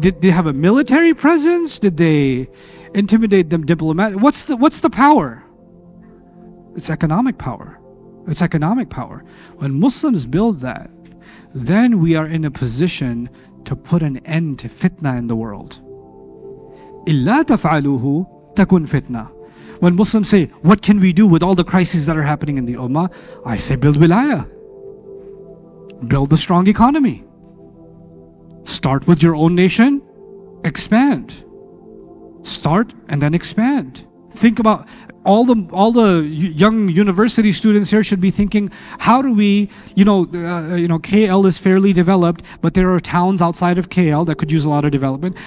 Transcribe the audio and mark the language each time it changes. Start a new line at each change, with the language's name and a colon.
English: Did they have a military presence? Did they intimidate them diplomatically? What's the power? It's economic power. It's economic power. When Muslims build that, then we are in a position to put an end to fitna in the world.
Arabic: إِلَّا تَفْعَلُوهُ تَكُنْ fitna.
English: When Muslims say, what can we do with all the crises that are happening in the ummah? I say, build wilayah. Build a strong economy. Start with your own nation, expand. Start and then expand. Think about all the young university students here should be thinking, how do we, KL is fairly developed, but there are towns outside of KL that could use a lot of development.